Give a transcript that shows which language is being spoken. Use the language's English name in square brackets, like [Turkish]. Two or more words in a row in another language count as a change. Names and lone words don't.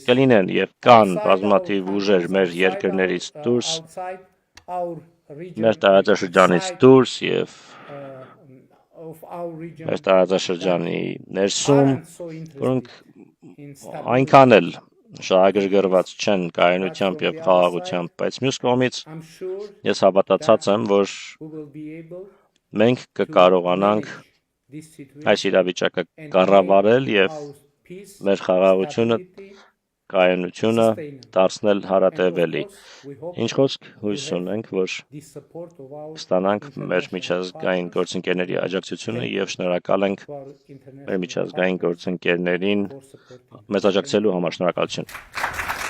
[Armenian] կլինեն եւ կան [English] outside [Armenian] բազմաթիվ [English] our [Armenian] ուժեր [English] countries, [Armenian] մեր [English] outside [Armenian] երկրներից [English] our- [Armenian] դուրս, [English] outside our region, [Armenian] մեր տարածաշրջանից [English] outside, [Armenian] դուրս եւ [English] of our region [Armenian] մեր տարածաշրջանի ներսում, [English] aren't so interested [Armenian] որոնք [English] in stability. [Armenian] այնքան էլ շահագրգռված չեն կայունությամբ եւ խաղաղությամբ, բայց մյուս կողմից [English] I'm sure [Armenian] ես հավատացած եմ, որ [English] we will be able [Armenian] մենք կկարողանանք [English] this situation [Armenian] այս իրավիճակը [English] and [Armenian] կառավարել [English] make [Armenian] եւ [English] our peace, [Armenian] մեր խաղաղությունը, [English] stability, [Armenian] կայունությունը դարձնել հարատևելի։ [English] and of course, we hope [Armenian] Ինչ խոսք հույս ունենք, որ [English] the support of our [Armenian] ստանանք մեր [English] international [Armenian] միջազգային [English] partners [Armenian] գործընկերների աջակցությունը եւ շնորհակալ ենք [English] to our [Armenian] մեր [English] international [Armenian] միջազգային [English] partners [Armenian] գործընկերներին [English] for supporting. [Armenian] մեզ աջակցելու համար։ Շնորհակալություն։